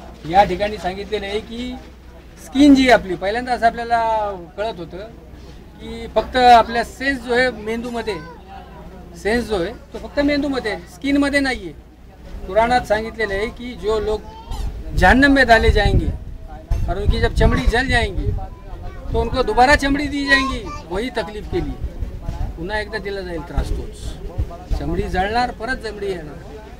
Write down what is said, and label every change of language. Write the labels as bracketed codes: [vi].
[mr] या ठिकाणी सांगितलेलं आहे की स्किन जी आपली, पहिल्यांदा असं आपल्याला कळत होतं की फक्त आपल्या सेन्स जो आहे मेंदूमध्ये, सेन्स जो आहे तो फक्त मेंदूमध्ये आहे, स्किनमध्ये नाही आहे. कुराणात सांगितलेलं आहे [hi] कि जो लोग जहन्नम में डाले जाएंगे और उनकी जब चमड़ी जल जाएंगी तो उनको दोबारा चमड़ी दी जाएंगी वही तकलीफ के लिए. [mr] पुन्हा एकदा दिला जाईल त्रास तोच. चमड़ी जळणार, परत चमड़ी येणार.